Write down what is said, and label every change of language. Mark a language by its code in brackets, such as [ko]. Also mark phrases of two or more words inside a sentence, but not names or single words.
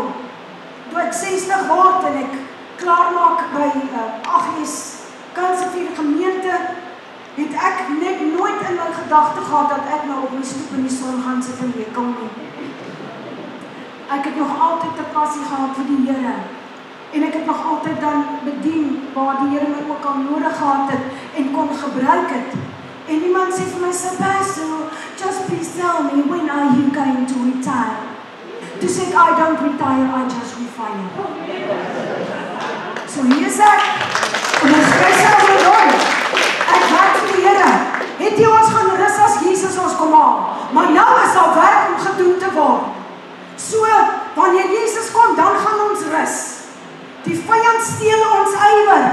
[af] Toe ek 60 word en ek klaarmaak by Agnes Kansevier gemeente, het ek net nooit in my gedagte gehad dat ek nou op my stoep in die son gaan sit en week kom nie. Ek het nog altyd 'n passie gehad vir die Here. En ek het nog altyd dan bedien waar die Here my ook al nodig gehad het en kon gebruik het. En iemand sê vir my, [en] Pastor, just please tell me, when are you going to retire? [af] Toe sê ek, [en] I don't retire, I just refire. [af] So hier is ek, en ons spesiaal vir hom. Ek werk vir die Here. Het jy ons gaan rus as Jesus ons kom haal? Maar nou is daar werk om gedoen te word. So, wanneer Jesus kom, dan gaan ons rus. Die vyand steel ons ywer.